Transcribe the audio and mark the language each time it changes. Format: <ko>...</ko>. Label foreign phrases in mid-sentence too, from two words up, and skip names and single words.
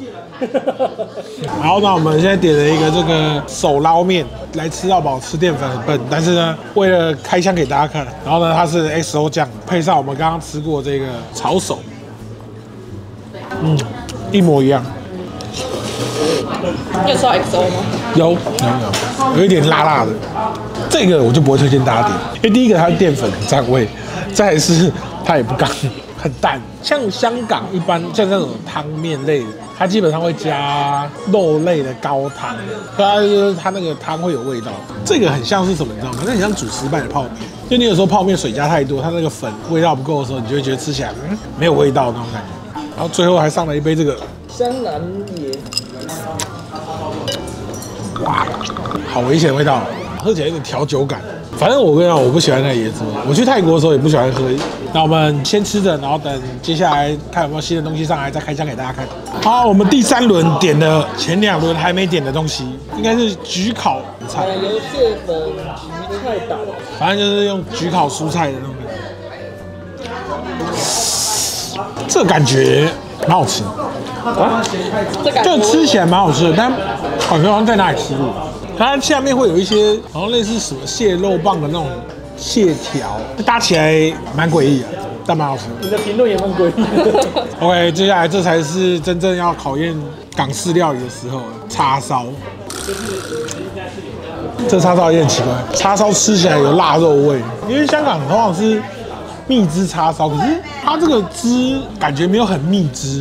<zh>然後呢，我們現在點了一個這個手撈麵來吃到飽，吃澱粉很笨，但是呢，為了開箱給大家看，然後呢，它是 XO 醬，配上我們剛剛吃過這個炒手，一模一樣。你有吃到 XO 嗎？有一點辣辣的，這個我就不會推薦大家點，因為第一個它的澱粉很占味，再來是它也不乾，很淡。像香港一般像這種湯麵類的，它基本上會加肉類的高湯，它那個湯會有味道。這個很像是什麼，你知道嗎？那很像主食派的泡麵，就你有時候泡麵水加太多，它那個粉味道不夠的時候，你就會覺得吃起來沒有味道那種感覺。然後最後還上了一杯這個香南椰。哇，好危險的味道，喝起來有點調酒感。反正我跟你講，我不喜歡那個椰子味。我去泰國的時候也不喜歡喝。那我們先吃着，然後等接下來看有沒有新的東西上來，再開箱給大家看。好，我們第3輪點的前2輪還沒點的東西，應該是焗烤菜。油蟹粉焗菜島，反正就是用焗烤蔬菜的那種。這感覺蠻好吃。就吃起來蠻好吃的，但好像在哪裡吃過。它下面會有一些好像類似什麼蟹肉棒的那種蟹條，搭起來蠻詭異的，但蠻好吃的。你的評論也蠻詭異的。 OK， 接下來這才是真正要考驗港式料理的時候，叉燒。這叉燒也很奇怪，叉燒吃起來有臘肉味，因為香港通常是蜜汁叉燒，可是它這個汁感覺沒有很蜜汁。</zh>